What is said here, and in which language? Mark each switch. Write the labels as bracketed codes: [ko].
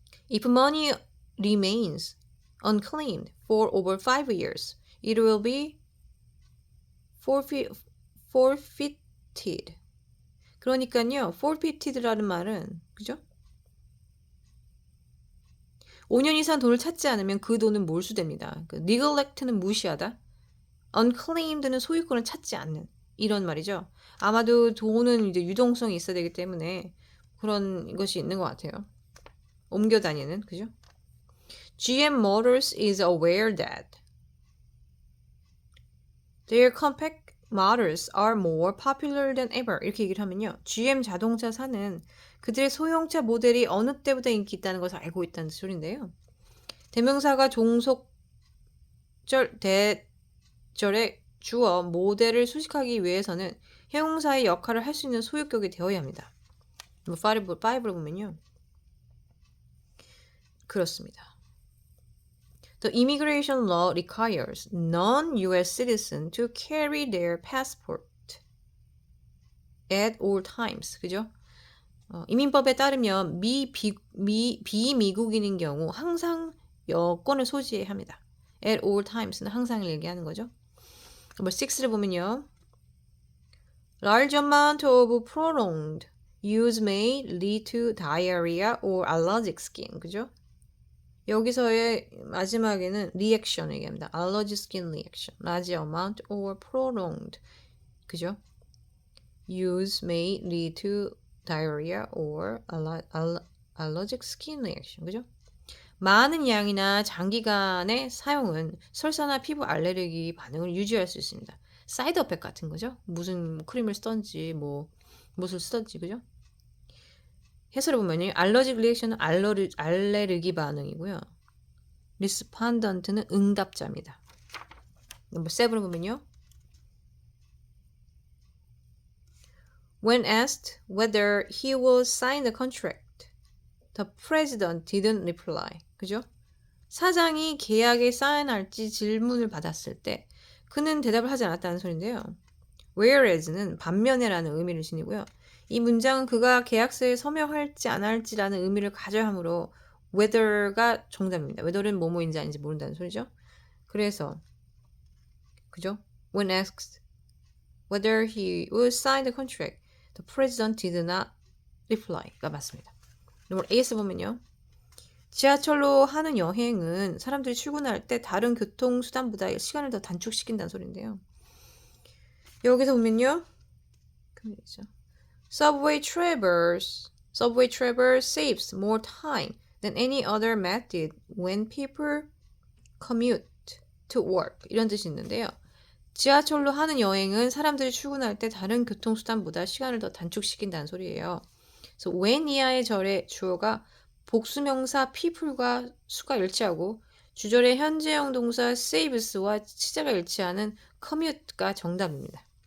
[en] If money remains unclaimed for over 5 years, it will be forfeited. [ko] 그러니까요, forfeited라는 말은, 그죠? 5년 이상 돈을 찾지 않으면 그 돈은 몰수됩니다. neglect는 무시하다, unclaimed는 소유권을 찾지 않는 이런 말이죠. 아마도 돈은 이제 유동성이 있어야 되기 때문에 그런 것이 있는 것 같아요. 옮겨 다니는, 그죠? [en] GM Motors is aware that their compact models are more popular than ever. [ko] 이렇게 얘기를 하면요. GM 자동차사는 그들의 소형차 모델이 어느 때보다 인기 있다는 것을 알고 있다는 소리인데요. 대명사가 종속절 대절에 주어 모델을 수식하기 위해서는 형용사의 역할을 할 수 있는 소유격이 되어야 합니다. 5를 보면요. 그렇습니다. [en] The immigration law requires non-US citizens to carry their passport at all times. [ko] 그죠? 이민법에 따르면 비미국인인 경우 항상 여권을 소지해야 합니다. At all times는 항상을 얘기하는 거죠. 넘버 6를 보면요. [en] Large amount of prolonged use may lead to diarrhea or allergic skin. [ko] 그죠? 여기서의 마지막에는 reaction을 얘기합니다. [en] allergic skin reaction. Large amount or prolonged. [ko] 그죠? [en] use may lead to diarrhea or allergic skin reaction. [ko] 그죠? 많은 양이나 장기간의 사용은 설사나 피부 알레르기 반응을 유지할 수 있습니다. 사이드 어펙 같은 거죠. 무슨 크림을 쓰던지 뭐 무엇을 쓰던지, 그죠? 해설을 보면요. 알러직 리액션은 알레르기 반응이고요. 리스판던트는 응답자입니다. 넘버 7을 보면요. [en] When asked whether he will sign the contract, the president didn't reply. [ko] 그죠? 사장이 계약에 사인할지 질문을 받았을 때 그는 대답을 하지 않았다는 소리인데요. Whereas는 반면에라는 의미를 지니고요. 이 문장은 그가 계약서에 서명할지 안 할지라는 의미를 가져야 하므로 whether가 정답입니다. whether는 뭐뭐인지 아닌지 모른다는 소리죠. 그래서 그죠? [en] When asked whether he will sign the contract, the president did not reply가 [ko] 맞습니다. 넘버 A에서 보면요. 지하철로 하는 여행은 사람들이 출근할 때 다른 교통수단보다 시간을 더 단축시킨다는 소리인데요. 여기서 보면요. [en] Subway travel saves more time than any other method when people commute to work. [ko] 이런 뜻이 있는데요. 지하철로 하는 여행은 사람들이 출근할 때 다른 교통수단보다 시간을 더 단축시킨다는 소리예요. 그래서 when 이하의 절의 주어가 복수명사 people과 수가 일치하고 주절의 현재형 동사 saves와 시제가 일치하는 commute가 정답입니다.